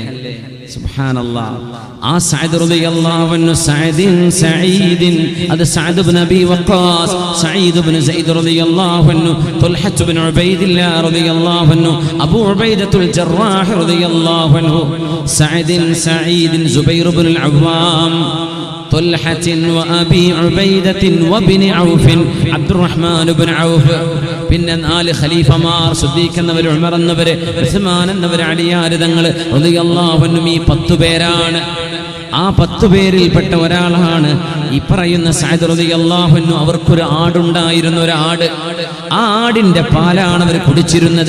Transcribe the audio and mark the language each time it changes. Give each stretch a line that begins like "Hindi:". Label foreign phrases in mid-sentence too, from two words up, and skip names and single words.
Malayalam: സുബ്ഹാനല്ലാഹ്. ആ സഅദ്
Arabic: رضي الله عنه
Malayalam: സഅദിൻ സഈദിൻ അത് സഅദ് ഇബ്നു അബി വഖാസ്, സഈദ് ഇബ്നു സഈദ്
Arabic: رضي الله عنه,
Malayalam: തുൽഹത്ത് ഇബ്നു ഉബൈദില്ലാഹ്
Arabic: رضي الله عنه,
Malayalam: അബൂ ഉബൈദത്തുൽ ജറാഹ്
Arabic: رضي الله عنه,
Malayalam: സഅദിൻ സഈദിൻ സുബൈർ ഇബ്നുൽ അവ്വാം
Arabic: طلحة وأبي عبيدة وابن عوف عبد الرحمن بن عوف.
Malayalam: പിന്നെ 4 ഖലീഫമാർ, സിദ്ദീഖ് എന്നവർ, ഉമർ എന്നവർ, ഉസ്മാൻ എന്നവർ, അലിയാർ തങ്ങൾ
Arabic: رضي الله عنهم.
Malayalam: ഈ 10 പേരാണ്. ആ 10 പേരിൽപ്പെട്ട ഒരാളാണ് ഈ പറയുന്ന സഅദ്
Arabic: رضي الله عنه.
Malayalam: അവർക്കൊരു ആടുണ്ടായിരുന്നു, ഒരു ആട്. ആ ആടിന്റെ പാലാണ് അവർ കുടിച്ചിരുന്നത്.